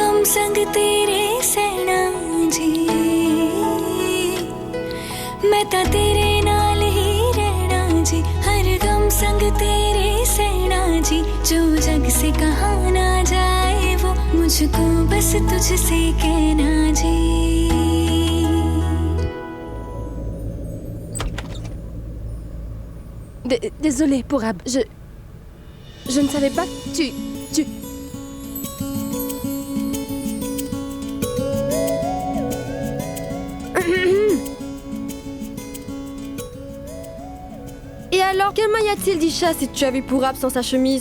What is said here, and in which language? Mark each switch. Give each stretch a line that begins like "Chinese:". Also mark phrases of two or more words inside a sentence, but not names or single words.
Hindi: संग तेरे सैना जी
Punjabi: मैं ता तेरे नाल ही रहना जी
Hindi: हर गम संग तेरे सैना जी जो जग से कहा ना जाए वो मुझको बस तुझसे कहना जी
French: Désolée, Pourab, je ne savais pas que tu... Et alors, quel mal y a-t-il, Disha, si tu as vu Pourab sans sa chemise?